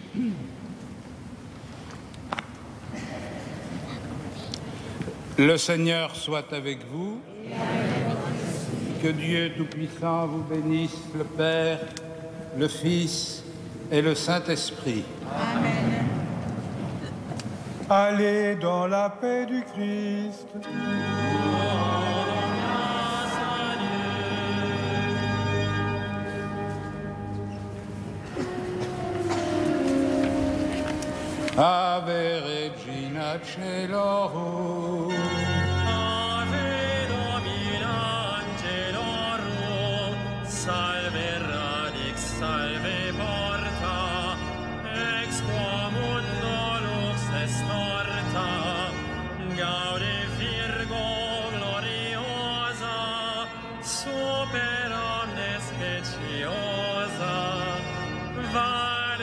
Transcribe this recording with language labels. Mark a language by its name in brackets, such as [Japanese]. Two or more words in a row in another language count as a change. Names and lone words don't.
[French] Le Seigneur soit avec vous. Que Dieu Tout-Puissant vous bénisse, le Père, le Fils et le Saint-Esprit. Amen. Allez dans la paix du Christ. [Latin] Ave Regina Caelorum. Salve radix, salve porta, ex qua mundo lux est torta, gaude Virgo gloriosa, super omnes speciosa,